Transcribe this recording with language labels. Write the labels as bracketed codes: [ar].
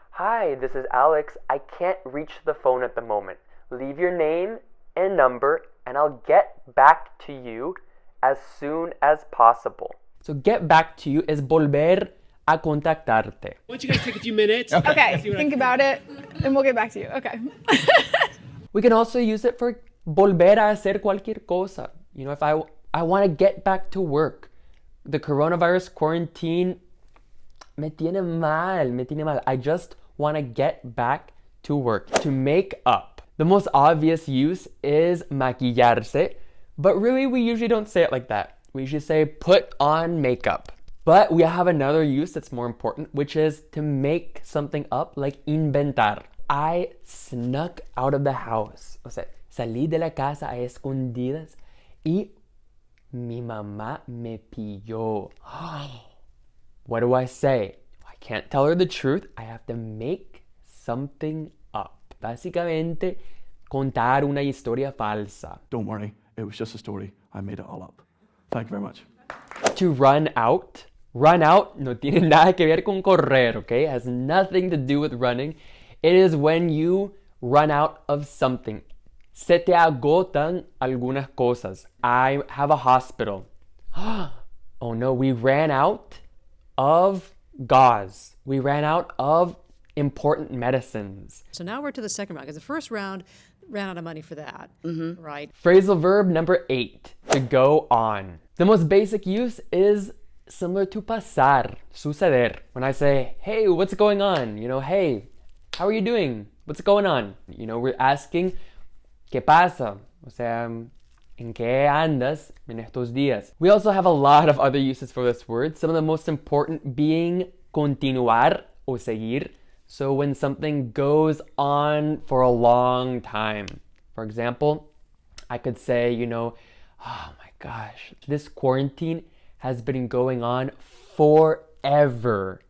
[en] Hi, this is Alex. I can't reach the phone at the moment. Leave your name and number and I'll get back to you as soon as possible. So get back to you is [es] volver a contactarte. [en] Why don't you guys take a few minutes? Okay, think about it and we'll get back to you. Okay. We can also use it for [es] volver a hacer cualquier cosa. [en] You know, if I want to get back to work. The coronavirus quarantine [es] me tiene mal. [en] I just want to get back to work. To make up. The most obvious use is maquillarse, but really we usually don't say it like that. We usually say put on makeup. But we have another use that's more important, which is to make something up, like inventar. I snuck out of the house. [es] O sea, salí de la casa a escondidas y mi mamá me pilló. [en] What do I say? I can't tell her the truth. I have to make something up. [es] Básicamente, contar una historia falsa. [en] Don't worry, it was just a story. I made it all up. Thank you very much. To run out. [es] Run out no tiene nada que ver con correr, okay? [en] It has nothing to do with running. It is when you run out of something. [es] Se te agotan algunas cosas. [en] I have a hospital. Oh no, we ran out of gauze. We ran out of important medicines. So now we're to the second round, because the first round ran out of money for that, right? Phrasal verb number 8, to go on. The most basic use is similar to pasar, suceder. When I say, hey, what's going on? You know, hey, how are you doing? What's going on? You know, we're asking, [es] ¿qué pasa? O sea, ¿en qué andas en estos días? [en] We also have a lot of other uses for this word, some of the most important being [es] continuar o seguir. [en] So when something goes on for a long time. For example, I could say, you know, oh my gosh, this quarantine has been going on forever.